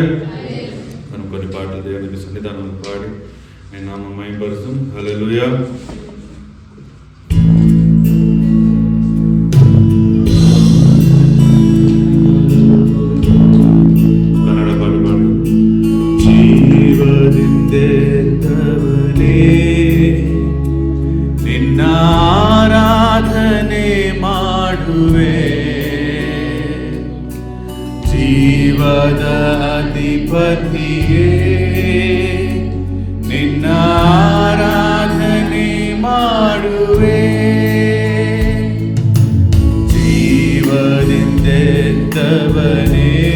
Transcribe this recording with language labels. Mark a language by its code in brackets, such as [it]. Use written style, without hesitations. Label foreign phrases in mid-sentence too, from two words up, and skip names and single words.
[te] మనం కొన్ని పాటలు దేవునికి సన్నిధానం పాడి ఆయన నామం మహిమపరుస్తాం. హల్లెలూయా. కన్నడ పాట పాడు. [kn] ಜೀವದಿಂದೆತ್ತವನೇ ನಿನ್ನ ಆರಾಧನೆ ಮಾಡುವೆ, ಜೀವದ ಅಧಿಪತಿಯೇ ನಿನ್ನ ಆರಾಧನೆ ಮಾಡುವೆ, ಜೀವದಿಂದೆತ್ತವನೇ